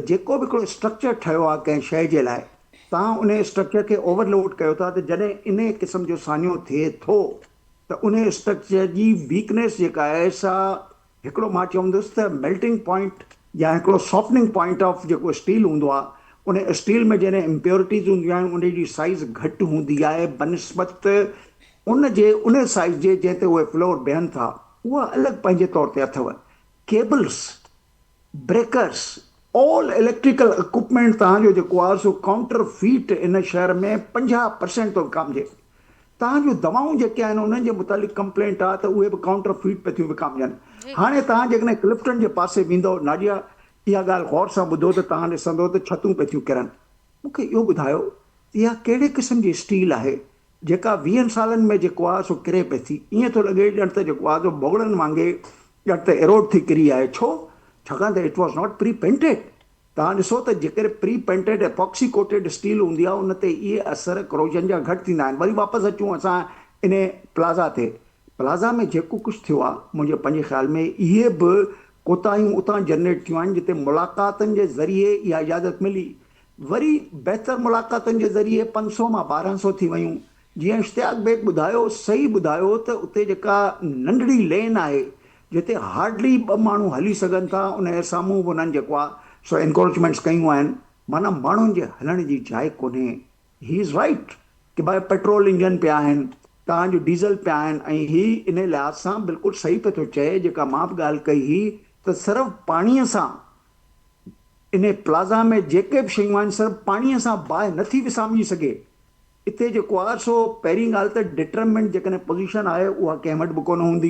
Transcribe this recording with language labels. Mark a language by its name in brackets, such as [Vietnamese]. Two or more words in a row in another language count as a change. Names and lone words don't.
[Sindhi] जेको बि हिकिड़ो स्ट्रक्चर ठहियो आहे कंहिं शइ जे लाइ तव्हां उन स्ट्रक्चर खे ओवरलोड कयो था त जॾहिं इन क़िस्म जो सानियो थिए थो त उन स्ट्रक्चर जी वीकनेस जेका आहे सा हिकिड़ो मां चवंदुसि त [English] melting point [Sindhi] या हिकिड़ो [English] softening point of [Sindhi] जेको स्टील हूंदो आहे उन स्टील में जॾहिं इम्प्योरिटीज़ हूंदियूं आहिनि उन जी साइज़ घटि हूंदी आहे बनस्बत उन साइज़ जे जंहिं ते उहे फ्लोर बीहनि था उहा अलॻि पंहिंजे तौर ते अथव. [English] cables, breakers, all electrical equipment [Sindhi] तव्हांजो जेको आहे सो काउंटर फीट इन शहर में 50% थो विकामजे. तव्हांजूं दवाऊं जेके आहिनि उन्हनि जे मुतालिक़ कंप्लेंट आहे त उहे बि काउंटर फीट पे थियूं विकामजनि. हाणे तव्हां जेकॾहिं क्लिफ्टन जे पासे वेंदो नाडिया इहा ॻाल्हि गौर सां ॿुधो त तव्हां ॾिसंदो त छतूं पे थियूं किरनि. मूंखे इहो ॿुधायो इहा कहिड़े क़िस्म जी स्टील आहे जेका 20 सालनि में जेको आहे सो किरे पई थी. ईअं थो लॻे ॼण त जेको आहे सो भोगड़नि वांगुरु ॼण त एरोड थी किरी आहे. छो? छाकाणि त [English] it was not pre painted. [Sindhi] तव्हां ॾिसो त जेकर [English] pre painted epoxy coated steel [Sindhi] हूंदी आहे उन ते इहे असर क्रोजन जा घटि थींदा आहिनि. वरी वापसि अचूं असां इन प्लाज़ा ते. प्लाज़ा में जेको कुझु थियो आहे मुंहिंजे पंहिंजे ख़्याल में इहे बि कोताहियूं उतां जनरेट थियूं आहिनि जिते मुलाक़ातनि जे ज़रिए इहा इजाज़त मिली. वरी बहितर मुलाक़ातनि जे ज़रिए 500 मां 1200 थी वियूं. जीअं इश्तियाक बेग ॿुधायो सही ॿुधायो त उते जेका नंढड़ी लेन आहे जिते हार्डली 2 माण्हू हली सघनि था उन जे साम्हूं बि उन्हनि जेको आहे सो एनक्रोचमेंट्स कयूं आहिनि. माना माण्हुनि जे हलण जी जाइ कोन्हे. [English] he is right [Sindhi] की भाई [English] petrol engine [Sindhi] पिया आहिनि, तव्हांजो डीज़ल पिया आहिनि ऐं ही इन लिहाज़ सां बिल्कुलु सही पियो थो चए जेका मां बि ॻाल्हि कई हुई त सिर्फ़ु पाणीअ सां इन प्लाज़ा में जेके बि शयूं आहिनि सिर्फ़ु पाणीअ सां बाहि नथी विसामिजी सघे। हिते जेको आहे सो पहिरीं ॻाल्हि त डिटरमिनेंट जेकॾहिं पोज़ीशन आहे उहा कंहिं वटि बि कोन हूंदी।